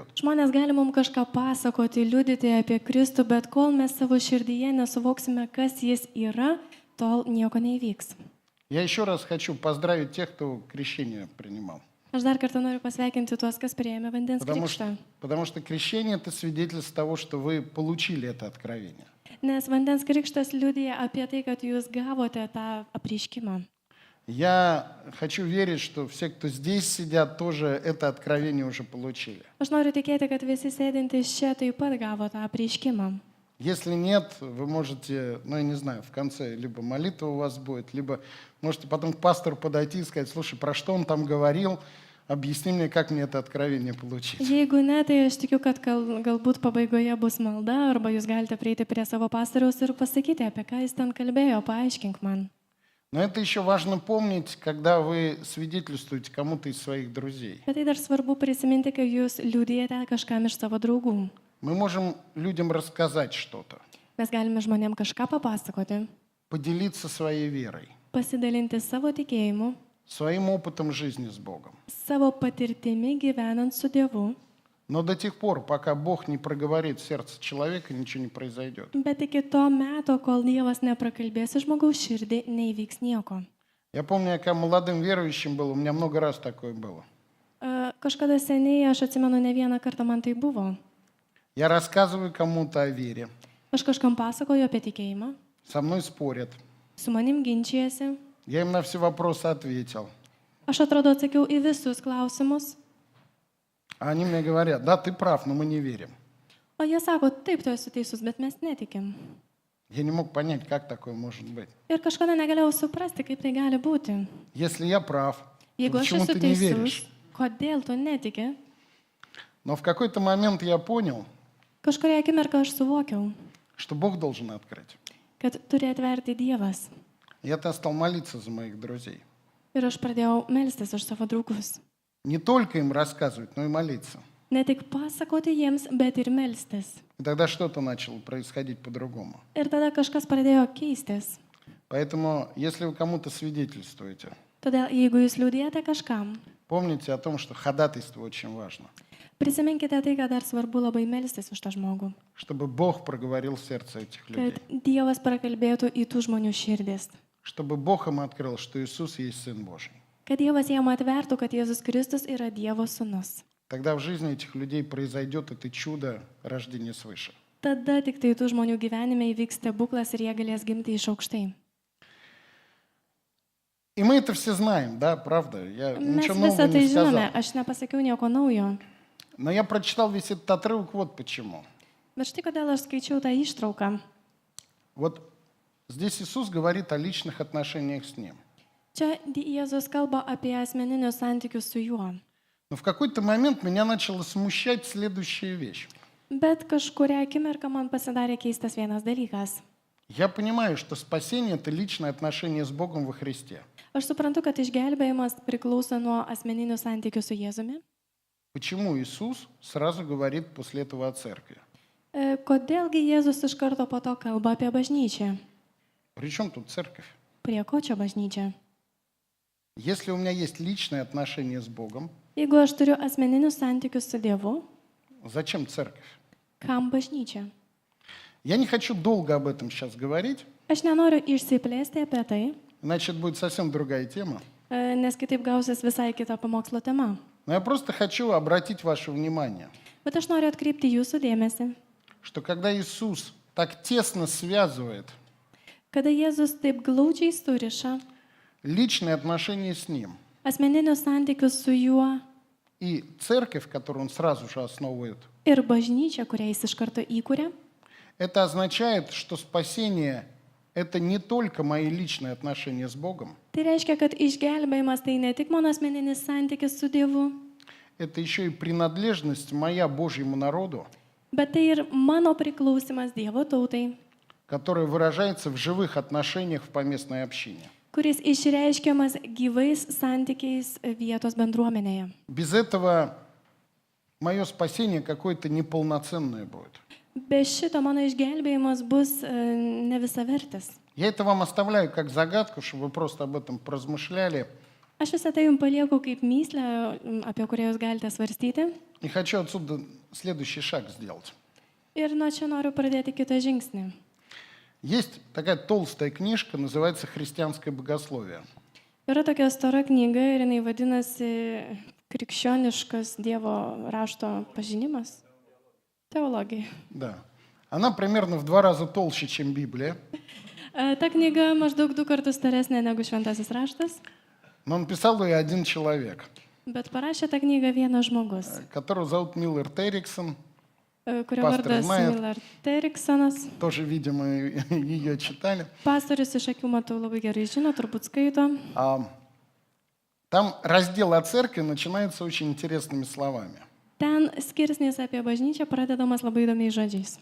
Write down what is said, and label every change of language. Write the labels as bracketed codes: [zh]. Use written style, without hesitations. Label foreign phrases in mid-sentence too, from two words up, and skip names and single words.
[lt] Žmonės gali mums kažką pasakoti, liudyti apie Kristų, bet kol mes savo širdyje nesuvoksime, kas jis yra, tol nieko neįvyks. [ru] Я еще раз хочу поздравить тех, кто крещение принимал. [lt] Aš dar kartą noriu pasveikinti tuos, kas priėmė vandens krikštą. [ru] Потому что крещение – это свидетельство того, что вы получили это откровение. [lt] Nes vandens krikštas liudija apie tai, kad jūs gavote tą apreiškimą. [ru] Я хочу верить, что все, кто здесь сидят, тоже это откровение уже получили. [lt] Aš noriu tikėti, kad visi sėdintys čia taip pat gavo tą apreiškimą. [ru] Если нет, вы можете, ну я не знаю, в конце либо молитва у вас будет, либо можете потом к пастору подойти и сказать, слушай, про что он там говорил, объясни мне, как мне это откровение получить. [lt] Jeigu ne, tai aš tikiu, kad galbūt pabaigoje bus malda, arba jūs galite prieiti prie savo pastoriaus ir pasakyti, apie ką jis ten kalbėjo, paaiškink man. [ru] Но это еще важно помнить, когда вы свидетельствуете кому-то из своих друзей. [lt] Bet tai dar svarbu prisiminti, kai jūs liudijate kažkam iš savo draugų. [ru] Мы можем людям рассказать что-то, [lt] Mes galime žmonėm kažką papasakoti, [ru] поделиться своей верой, [lt] pasidalinti savo tikėjimu, [ru] своим опытом жизни с Богом. [lt] savo patirtimi gyvenant su Dievu. [ru] Но до тех пор, пока Бог не проговорит в сердце человека, ничего не произойдет. [lt] Bet iki to meto, kol Dievas neprakalbės į žmogaus širdį, neįvyks nieko. [ru] Я помню, я когда молодым верующим был, у меня много раз такое было. [lt] Kažkada seniai, aš atsimenu, ne vieną kartą man tai buvo. [ru] Я рассказываю кому-то о вере. [lt] Aš kažkam pasakoju apie tikėjimą, [ru] Со мной спорят. [lt] su manim ginčijasi. [ru] Я им на все вопросы ответил. [lt] Aš atrodo atsakiau į visus klausimus. [ru] А они мне говорят, да, ты прав, но мы не верим. [lt] O jie sako, taip, tu esi teisus, bet mes netikim. [ru] Я не мог понять, как такое может быть. [lt] Ir kažkada negalėjau suprasti, kaip tai gali būti. [ru] Если я прав, то [lt] Jeigu aš [ru] почему [lt] esu [ru] ты не [lt] teisus, [ru] веришь? [lt] kodėl tu netiki? [ru] Но в какой-то момент я понял, [lt] Kažkuria akimirka aš suvokiau, [ru] что Бог должен открыть. [lt] kad turi atverti Dievas. [ru] Я-то стал молиться за моих друзей. [lt] Ir aš pradėjau melstis už savo draugus. [ru] Не только им рассказывать, но и молиться. [lt] Ne tik pasakoti jiems, bet ir melstis. [ru] И тогда что-то начало происходить по-другому. [lt] Ir tada kažkas pradėjo keistis. [ru] Поэтому, если вы кому-то свидетельствуете, [lt] Todėl, jeigu jūs liūdėjate kažkam, [ru] помните о том, что ходатайство очень важно. [lt] prisiminkite tai, kad dar svarbu labai melstis už tą žmogų. [ru] Чтобы Бог проговорил в сердце этих людей. [lt] Kad Dievas prakalbėtų į tų žmonių širdis. [ru] Чтобы Бог им открыл, что Иисус есть Сын Божий. [lt] Kad Dievas jam atvertų, kad Jėzus Kristus yra Dievo sūnus. [ru] Тогда в жизни этих людей произойдет это чудо рождения свыше. [lt] Tada tik tai tų žmonių gyvenime įvyks stebuklas ir jie galės gimti iš aukštai. [ru] И мы это все знаем, да, правда? Я [lt] Mes [ru] ничего [lt] visą [ru] нового [lt] tai [ru] не [lt] žinome, [ru] сказал. [lt] aš nepasakiau nieko naujo. [ru] Но я прочитал весь этот отрывок вот почему. [lt] Bet štai kodėl aš skaičiau tą ištrauką. [ru] Вот здесь Иисус говорит о личных отношениях с Ним. [lt] Čia Jėzus kalba apie asmeninius santykius su juo. [ru] Но в какой-то момент меня начало смущать следующая вещь. [lt] Bet kažkuria akimirka man pasidarė keistas vienas dalykas. [ru] Я понимаю, что спасение – это личное отношение с Богом во Христе. [lt] Aš suprantu, kad išgelbėjimas priklauso nuo asmeninių santykių su Jėzumi. [ru] Почему Иисус сразу говорит после этого о церкви? [lt] Kodėlgi Jėzus iš karto po to kalba apie bažnyčią? [ru] Причем тут церковь? [lt] Prie ko čia bažnyčia? [ru] Если у меня есть личное отношение с Богом, [lt] Jeigu aš turiu asmeninius santykius su Dievu, [ru] зачем церковь? [lt] kam bažnyčia? [ru] Я не хочу долго об этом сейчас говорить, [lt] Aš nenoriu išsiplėsti apie tai, [ru] иначе это будет совсем другая тема. [lt] nes kitaip gausis visai kita pamokslo tema. [ru] Но я просто хочу обратить ваше внимание, [lt] Bet aš noriu atkreipti jūsų dėmesį, [ru] что когда Иисус так тесно связывает [lt] kada Jėzus taip glaudžiai suriša [ru] личные отношения с Ним [lt] asmeninius santykius su juo [ru] и церковь, которую Он сразу же основывает, [lt] ir bažnyčią, kurią jis iš karto įkūrė, [ru] это означает, что спасение – это не только мои личные отношения с Богом, [lt] tai reiškia, kad išgelbėjimas tai ne tik mano asmeninis santykis su Dievu, [ru] это еще и принадлежность моя Божьему народу, [lt] bet tai ir mano priklausimas Dievo tautai, [ru] которая выражается в живых отношениях в поместной общине. [lt] kuris išreiškiamas gyvais santykiais vietos bendruomenėje. [ru] Без этого мое спасение какое-то неполноценное будет. [lt] Be šito mano išgelbėjimas bus nevisavertis. [ru] Я это вам оставляю как загадку, чтобы вы просто об этом поразмышляли. [lt] Aš visą tai jums palieku kaip myslę, apie kurią jūs galite svarstyti. [ru] И хочу отсюда следующий шаг сделать. [lt] Ir nuo čia noriu pradėti kitą žingsnį. [ru] Есть такая толстая книжка, называется «Христианское богословие». [lt] Yra tokia stora knyga ir jinai vadinasi Krikščioniškas Dievo rašto pažinimas. Teologija. [ru] Да. Она примерно в 2 раза толще, чем Библия. [lt] Ta knyga maždaug 2 kartus storesnė negu Šventasis raštas, [ru] Но написал ее один человек, [lt] bet parašė tą knygą vienas žmogus, [ru] которого зовут Миллер Терриксон. [lt] kurio Pastorius vardas Mayer. Miller Teriksonas. [ru] Тоже, видимо, ее читали. [lt] Pastorius iš akių matau labai gerai žino, turbūt skaito. [ru] Там раздел о церкви начинается очень интересными словами. [lt] Ten skirsnis apie bažnyčią pradedamas labai įdomiais žodžiais.